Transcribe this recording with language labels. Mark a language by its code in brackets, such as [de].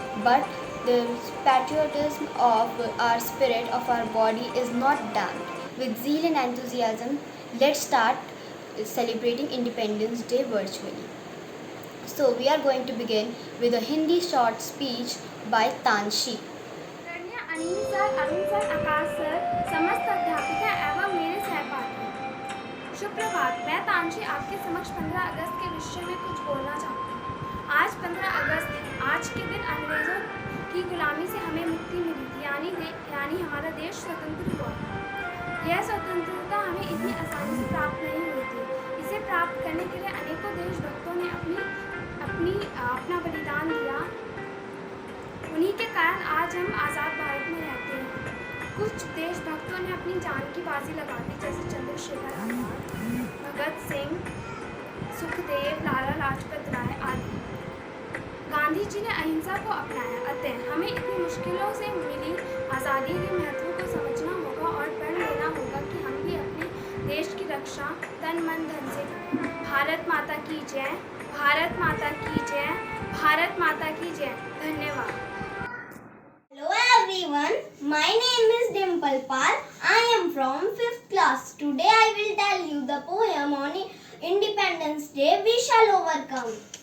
[en] But the patriotism of our spirit, of our body is not damped. With zeal and enthusiasm, let's start celebrating Independence Day virtually. So we are going to begin with a Hindi short speech by Tanshi. [hi] Anil sir, Arun sir, Akash sir, समस्त अध्यापिका एवं मेरे सहपाठी, शुभ प्रभात। मैं तांशी आपके समक्ष 15 अगस्त के विषय में कुछ बोलना चाहती हूँ। आज 15 अगस्त है। आज के दिन अंग्रेजों की गुलामी से हमें मुक्ति मिली थी, यानी हमारा देश स्वतंत्र हुआ। यह स्वतंत्रता हमें इतनी आसानी से प्राप्त नहीं हुई थी। इसे प्राप्त करने के लिए अनेकों देशभक्तों ने अपना बलिदान दिया। उन्हीं के कारण आज हम आज़ाद भारत में रहते हैं। कुछ देशभक्तों ने अपनी जान की बाजी लगा दी, जैसे चंद्रशेखर आज़ाद, भगत सिंह, सुखदेव, लाला लाजपत राय आदि। गांधी जी ने अहिंसा को अपनाया। अतः हमें इतनी मुश्किलों से मिली आज़ादी के महत्व को समझना होगा और प्रण लेना होगा कि हम भी अपने देश की रक्षा तन मन धन से करें। भारत माता की जय, भारत माता की जय, भारत माता की जय। धन्यवाद। [en] Hello everyone, my name is Dimple Pal. I am from 5th class. Today I will tell you the poem on Independence Day, We Shall Overcome.